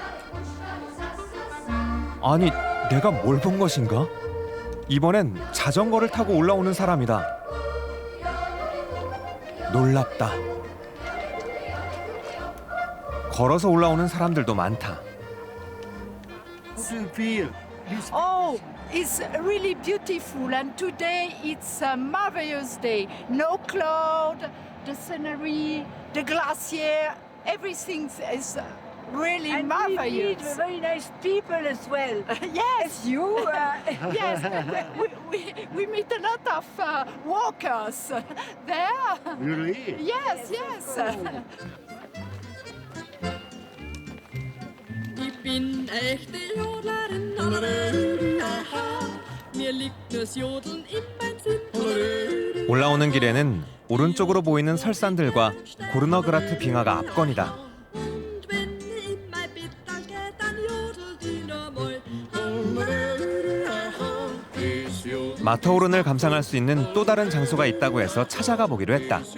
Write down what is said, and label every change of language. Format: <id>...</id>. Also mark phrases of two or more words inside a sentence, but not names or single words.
<ko>아니, 내가 뭘 본 것인가? 이번엔 자전거를 타고 올라오는 사람이다. 놀랍다. 걸어서 올라오는 사람들도 많다.</ko> <en>Oh, it's really beautiful, and today it's a marvelous day. No cloud, the scenery, the glacier, everything is really and marvelous. We meet very nice people as well. Yes, you. Yes, we meet a lot of walkers there. Really? Yes, yes.</en> <de>Ich bin echte Jodlerin, mir liegt nur's Jodeln in mein Sinn.</de> <ko>올라오는 길에는 오른쪽으로 보이는 설산들과 고르너그라트 빙하가 압권이다. 마터호른을 감상할 수 있는 또 다른 장소가 있다고 해서 찾아가 보기로 했다.</ko>